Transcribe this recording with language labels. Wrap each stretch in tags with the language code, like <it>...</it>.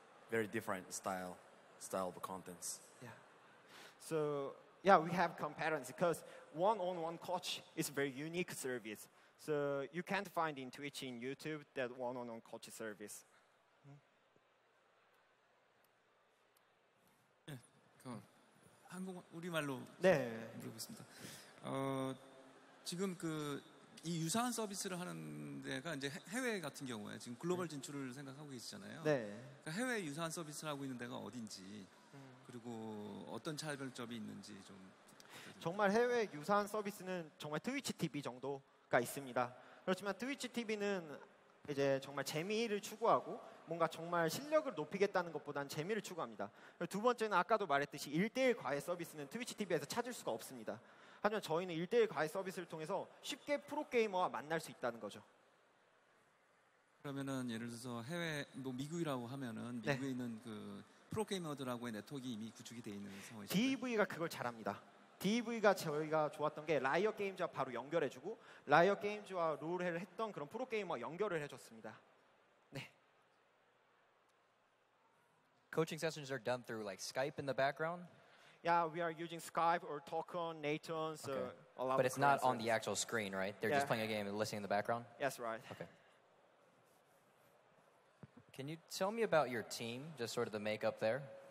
<en>Very different style of contents. Yeah. So yeah, we have competitors because one-on-one coach is a very unique service. So you can't find in Twitch, in YouTube, that one-on-one coach service.</en> <ko>네, 우리말로 물어보겠습니다. 지금 이 유사한 서비스를 하는 데가 이제 해외 같은 경우에 지금 글로벌 진출을 생각하고 계시잖아요. 그러니까 해외 유사한 서비스를 하고 있는 데가 어딘지 그리고 어떤 차별점이 있는지 좀. 정말 해외 유사한 서비스는 정말 트위치 TV 정도가 있습니다. 그렇지만 트위치 TV는 이제 정말 재미를 추구하고 뭔가 정말 실력을 높이겠다는 것보다는 재미를 추구합니다. 두 번째는 아까도 말했듯이 1대1 과외 서비스는 트위치 TV에서 찾을 수가 없습니다. 하지만 저희는 1대1 과외 서비스를 통해서 쉽게 프로게이머와 만날 수 있다는 거죠. 그러면은 예를 들어서 해외 미국이라고 하면은 미국에 있는 그 프로게이머들하고의 네트워크가 이미 구축이 되어 있는 상황이죠. DV가 그걸 잘합니다. DV가 저희가 좋았던 게 라이엇 게임즈와 바로 연결해주고 라이엇 게임즈와 롤을 했던 그런 프로게이머와 연결을 해줬습니다. 네.</ko> <en>Coaching sessions are done through like Skype in the background? Yeah, we are using Skype or Talkon, Naton, so a lot But of it's not on the actual screen, right? They're just playing a game and listening in the background? Yes, right. Okay. Can you tell me about your team, just sort of the makeup there?</en>